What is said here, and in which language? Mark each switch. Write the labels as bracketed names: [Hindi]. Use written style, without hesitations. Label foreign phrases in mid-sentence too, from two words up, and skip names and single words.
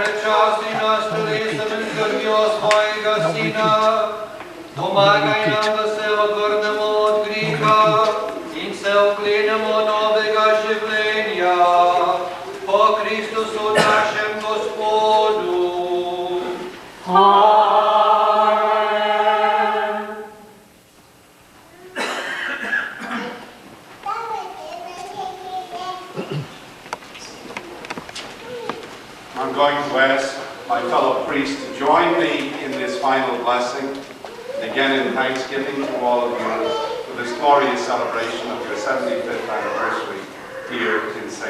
[Slovenian] počasi nas telesem in krvjo svojega Sina. Pomagaj nam, da se ogrnemo od griha in se oklenemo novega življenja. Po Kristusu našem Gospodu. [English] I'm going to ask my fellow priests to join me in this final blessing, and again in thanksgiving to all of you for this glorious celebration of your 75th anniversary here in St.